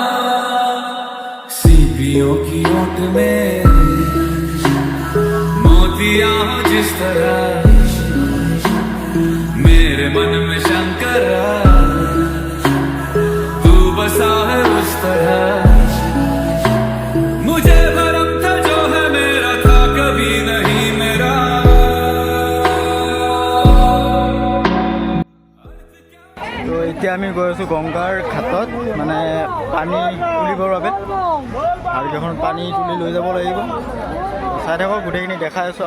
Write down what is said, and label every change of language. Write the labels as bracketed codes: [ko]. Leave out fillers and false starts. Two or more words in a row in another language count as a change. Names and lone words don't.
[hi] सीपियों की ओट में मोतियां हो जिस तरह, मेरे मन में शंकर तू बसा है उस तरह। मुझे भरम था जो है मेरा था कभी नहीं मेरा। [as] তো এতিয়া আমি গৈ আছোঁ গংগাৰ ঘাটত, মানে পানী তুলিবৰ বাবে। আৰু কেইখন পানী তুলি লৈ যাব লাগিব। চাই থাকক, গোটেইখিনি দেখাই আছোঁ।